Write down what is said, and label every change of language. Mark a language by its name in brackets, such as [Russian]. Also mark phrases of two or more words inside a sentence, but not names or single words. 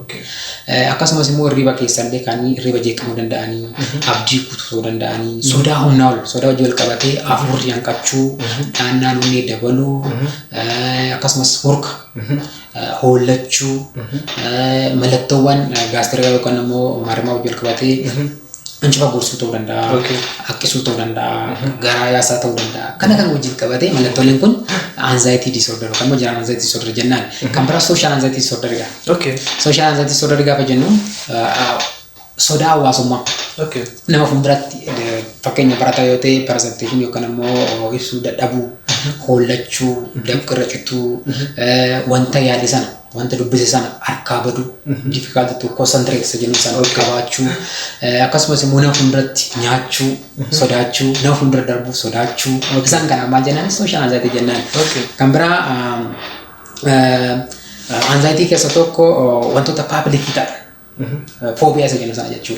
[Oromo] Akkasumas immoo irriba keessallee kan irriba jeeqamuu danda'anii abdii kutuu danda'anii sodaa humnaa ol sodaa wajji wal qabatee afurri hanqachuu dhaannaan onnee dabaluu akkasumas hurka hollachuu mallattoowwan gaastirikaa yookaan immoo marmaa wajji wal qabatee ancufa gorsuu ta'uu danda'a haqqisuu ta'uu danda'a garaa yaasaa ta'uu danda'a kana kan wajjin qabatee mallattooleen kun [English] anxiety disorder [Oromo] yookaan immoo [English] general anxiety disorder [Oromo] jennaan kan biraa [English] social anxiety disorder [Oromo] gaa [English] social anxiety disorder [Oromo] gaafa jennu sodaa hawaasummaa nama fuulduratti fakkeenya barataa yoo ta'e presentation yookaan immoo ibsuu dadhabuu hollachuu dafqirra cituu wanta yaade sana wanta dubbise sana harkaa badu [English] difficult to concentrate [Oromo] jennu sana qabaachuu akkasumas immoo nama fuulduratti nyaachuu sodaachuu nama fuuldura darbuu sodaachuu isaan kana maal jennaan [English] social anxiety [Oromo] jennaan kan biraa anxiety keessa tokko wantoota public ta'an phobia isa jennu sana jechuudha.